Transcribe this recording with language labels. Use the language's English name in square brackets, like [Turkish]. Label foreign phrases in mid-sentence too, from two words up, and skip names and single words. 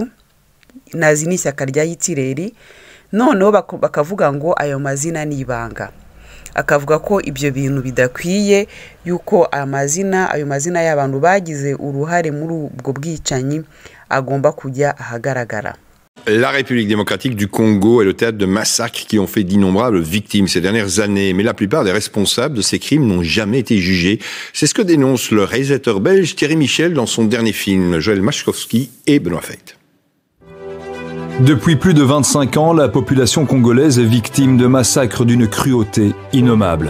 [Kinyarwanda] Nazi ni ishyaka rya Hitler, noneho bakavuga ngo ayo mazina ni ibanga. Akavuga ko ibyo bintu bidakwiye yuko ayo mazina y'abantu bagize uruhare muri ubwo bwicanyi agomba kujya ahagaragara. [French] La République démocratique du Congo est le théâtre de massacres qui ont fait d'innombrables victimes ces dernières années, mais la plupart des responsables de ces crimes n'ont jamais été jugés. C'est ce que dénonce le réalisateur belge Thierry Michel dans son dernier film, Joël Machkowski et Benoît Feit. Depuis plus de 25 ans, la population congolaise est victime de massacres d'une cruauté innommable.